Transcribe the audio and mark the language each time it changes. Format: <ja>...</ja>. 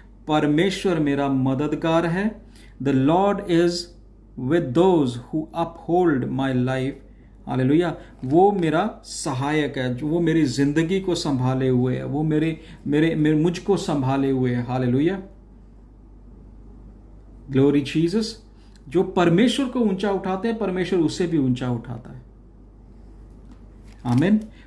<hi>परमेश्वर मेरा मददगार है।</hi> <en>The Lord is with those who uphold my life.</en> <hi>Hallelujah. वो मेरा सहायक है, जो वो मेरी जिंदगी को संभाले हुए है, वो मेरे मुझको संभाले हुए है। हालेलुया।</hi> <en>Glory Jesus.</en> <hi>जो परमेश्वर को ऊंचा उठाते हैं परमेश्वर उससे भी ऊंचा उठाता है। आमीन।</hi>